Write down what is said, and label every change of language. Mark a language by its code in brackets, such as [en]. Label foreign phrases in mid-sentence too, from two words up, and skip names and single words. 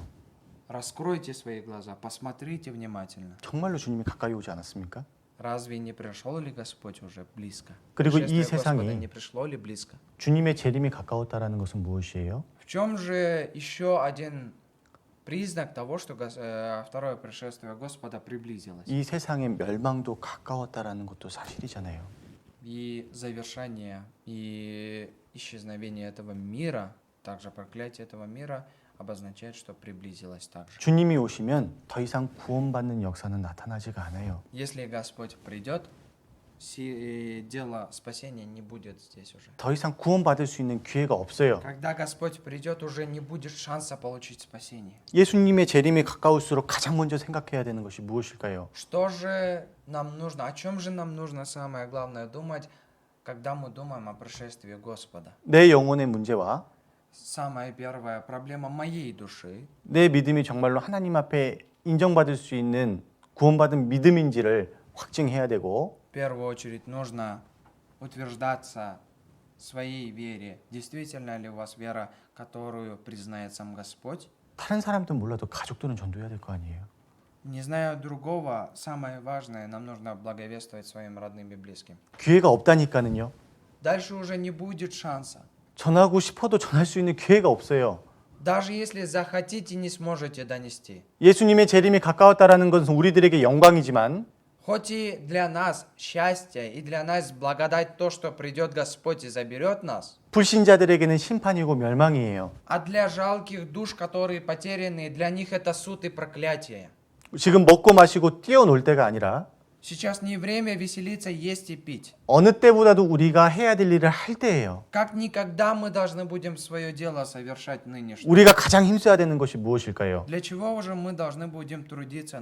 [ru] Раскройте свои глаза, посмотрите внимательно. [ko] 정말로 주님이 가까이 오지 않았습니까? [ru] Разве не пришел ли Господь уже близко? [ko] 그리고 이 [ru] Пришествие Господа [ko] 세상이 [ru] не пришло ли близко? [ko] 주님의 재림이 가까웠다라는 것은 무엇이에요? [ru] В чем же еще один признак того, что второе пришествие Господа приблизилось? [ko] 이 세상의 멸망도 가까웠다라는 것도 사실이잖아요. [ru] И завершение и исчезновение этого мира, также проклятие этого мира, обозначает, что приблизилось также. [ko] 주님이 오시면 더 이상 구원받는 역사는 나타나지가 않아요. [ru] Если Господь придет, дело спасения не будет здесь уже. [ko] 더 이상 구원받을 수 있는 기회가 없어요. [ru] Когда Господь придет, уже не будет шанса получить спасение. [ko] 예수님의 재림이 가까울수록 가장 먼저 생각해야 되는 것이 무엇일까요? [ru] Что же нам нужно? О чем же нам нужно самое главное думать, когда мы думаем о пришествии Господа? [ko] 내 영혼의 문제와 [ru] Самая первая проблема моей души. [ko] 내 믿음이 정말로 하나님 앞에 인정받을 수 있는 구원받은 믿음인지를 확증해야 되고 [ru] В первую очередь нужно утверждаться в своей вере. Действительно ли у вас вера, которую признает сам Господь? [ko] 다른 사람들은 몰라도 가족들은 전도해야 될 거 아니에요. [ru] Не зная другого, самое важное, нам нужно благовествовать своим родным и близким. [ko] 기회가 없다니까는요. [ru] Дальше уже не будет шанса. [ko] 전하고 싶어도 전할 수 있는 기회가 없어요. [ru] Даже если захотите, не сможете донести. [ko] 예수님의 재림이 가까웠다라는 것은 우리들에게 영광이지만 [ru] Хоть и для нас счастье, и для нас благодать то, что придет Господь и заберет нас, [ko] 불신자들에게는 심판이고 멸망이에요. [ru] а для жалких душ, которые потеряны, для них это суд и проклятие. [ko] 지금 먹고 마시고 뛰어놀 때가 아니라 [ru] Сейчас не время веселиться, есть и пить. [ko] 어느 때보다도 우리가 해야 될 일을 할 때예요. [ru] Как никогда мы должны будем свое дело совершать нынешнее. [ko] 우리가 가장 힘써야 되는 것이 무엇일까요? [ru] Для чего же мы должны будем трудиться